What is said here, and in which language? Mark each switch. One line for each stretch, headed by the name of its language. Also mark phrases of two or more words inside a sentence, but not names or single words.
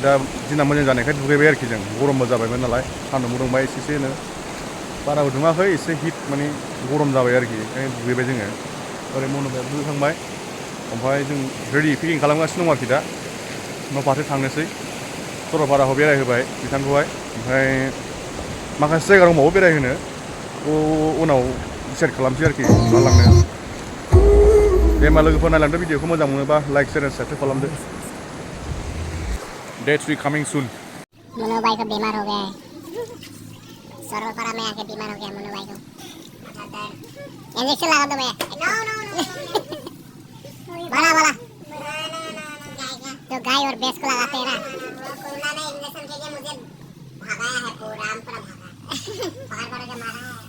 Bodo: दा दिना मोजां जानायखाय दुगैबाय आरोखि जों गरमबो जाबायमोन नालाय सान्दुंबो दुंबाय एसेनो बाराबो दुङाखै एसे हिट माने गरम जाबाय आरोखि ओंखायनो दुगैबाय जोङो ओरै मनुबाय दुगैखांबाय ओमफ्राय जों रेडि पेकिं खालामगासिनो दं आरोखि दा न' फारसे थांनोसै सरलपाराखौ बेरायहोबाय बिथांखौहाय ओमफ्राय माखासे जायगा दंबावो बेरायहोनो उनाव डिसाइड खालामसै आरोखि मा लांनो दे होमबा लोगोफोर नायलांदो भिडिअखौ मोजां मोनोबा
English: like share and subscribe
Bodo: खालामदो
English: day 3 coming soon
Hindi: मनु भाई का बीमार हो गया है सरलपारा में आके बीमार हो गया मनु भाई को इंजेक्शन लगा दो मैं बोला जो गाय और भैंस को लगाते हैं ना कोरोना ने इंजेक्शन के लिए मुझे भगाया है पूरा पकड़ के मारा